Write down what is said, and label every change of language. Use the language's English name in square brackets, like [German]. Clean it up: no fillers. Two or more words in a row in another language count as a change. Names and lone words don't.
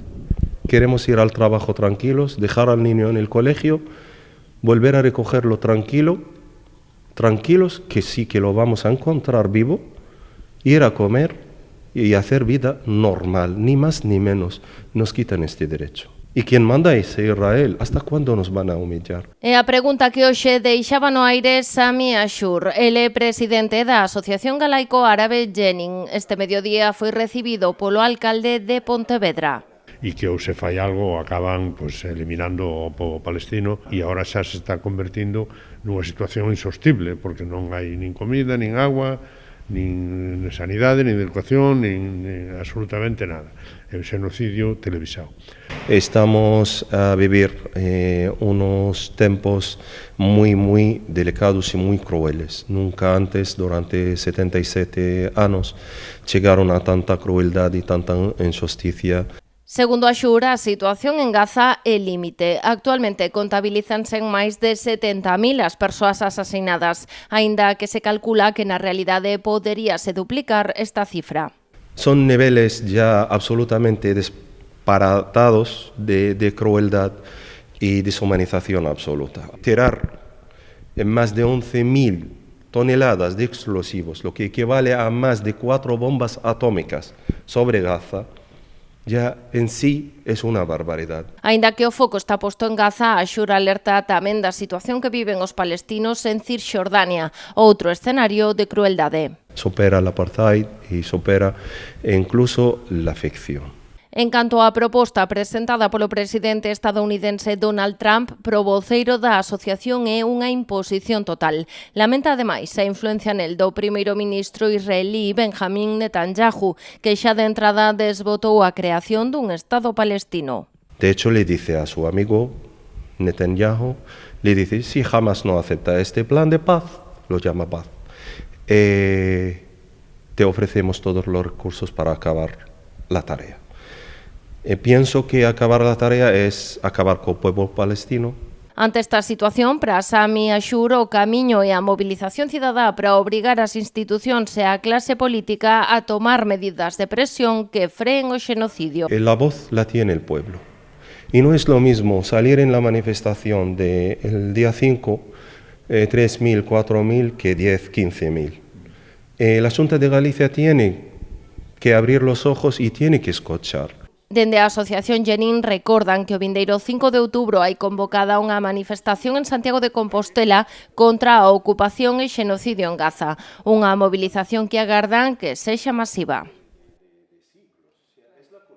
[Spanish] Queremos ir al trabajo tranquilos, dejar al niño en el colegio, volver a recogerlo tranquilos, que sí que lo vamos a encontrar vivo, ir a comer y hacer vida normal, ni más ni menos. Nos quitan este derecho. [Galician] E quen manda é Israel. [Spanish] Hasta cuándo nos van a humillar? [Galician] É a pregunta que hoxe deixaba no aire Sami Ashur. Ele é presidente da Asociación Galaico-Árabe Jenin. Este mediodía foi recibido polo alcalde de Pontevedra. E que ou se fai algo acaban eliminando o povo palestino e agora xa se está convertindo nunha situación insostible porque non hai nin comida, nin agua, nin sanidade, nin educación, nin absolutamente nada. É un xenocidio televisado. [Spanish] Estamos a vivir unos tempos muy delicados y muy crueles. Nunca antes, durante 77 años, llegaron a tanta crueldad y tanta injusticia. [Galician] Segundo Ashur, a situación en Gaza é límite. Actualmente contabilízanse en máis de 70.000 as persoas asasinadas, aínda que se calcula que na realidade poderíase duplicar esta cifra. [Spanish] Son niveles ya absolutamente disparatados de crueldad y deshumanización absoluta. Tirar en más de 11.000 toneladas de explosivos, lo que equivale a más de 4 bombas atómicas sobre Gaza, ya en sí es una barbaridad. [Galician] Aínda que o foco está posto en Gaza, Ashur alerta tamén da situación que viven os palestinos en Cisxordania, outro escenario de crueldade. [Spanish] Supera el apartheid y supera incluso la ficción. [Galician] En canto á proposta presentada polo presidente estadounidense Donald Trump, pro voceiro da asociación é unha imposición total. Lamenta ademais a influencia nel do primeiro ministro israelí Benjamín Netanyahu, que xa de entrada desbotou a creación dun Estado palestino. [Spanish] De hecho, le dice a su amigo Netanyahu, le dice, si Hamas no acepta este plan de paz, lo llama paz, te ofrecemos todos los recursos para acabar la tarea. Pienso que acabar la tarea es acabar co pueblo palestino. [Galician] Ante esta situación, para Sami Ashur, o camiño e a mobilización cidadá para obrigar as institucións e a clase política a tomar medidas de presión que freen o xenocidio. [Spanish] La voz la tiene el pueblo. Y no es lo mismo salir en la manifestación del día 5, 3.000, 4.000, que 10, 15.000. La Xunta de Galicia tiene que abrir los ojos y tiene que escuchar. [Galician] Dende a Asociación Jenin recordan que o vindeiro 5 de outubro hai convocada unha manifestación en Santiago de Compostela contra a ocupación e xenocidio en Gaza, unha movilización que agardan que sexa masiva.